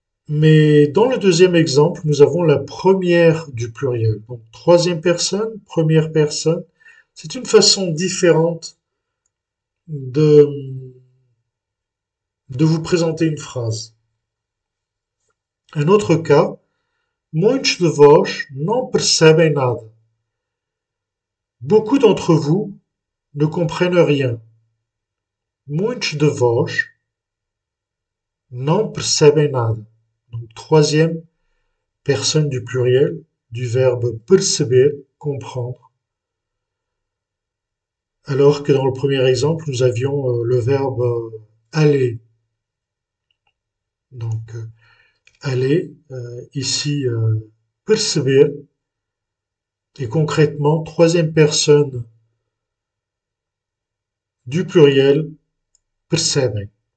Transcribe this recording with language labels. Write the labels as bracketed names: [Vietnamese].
[French] Mais dans le deuxième exemple, nous avons la première du pluriel. Donc troisième personne, première personne. C'est une façon différente de vous présenter une phrase. Un autre cas, [Portuguese] muitos de vós não percebem nada. [French] Beaucoup d'entre vous ne comprennent rien. [Portuguese] Muitos de vós não percebem nada. [French] Donc, troisième personne du pluriel du verbe perceber, comprendre. Alors que dans le premier exemple, nous avions le verbe aller. Donc, aller, ici, perceber, et concrètement, troisième personne du pluriel, percebem.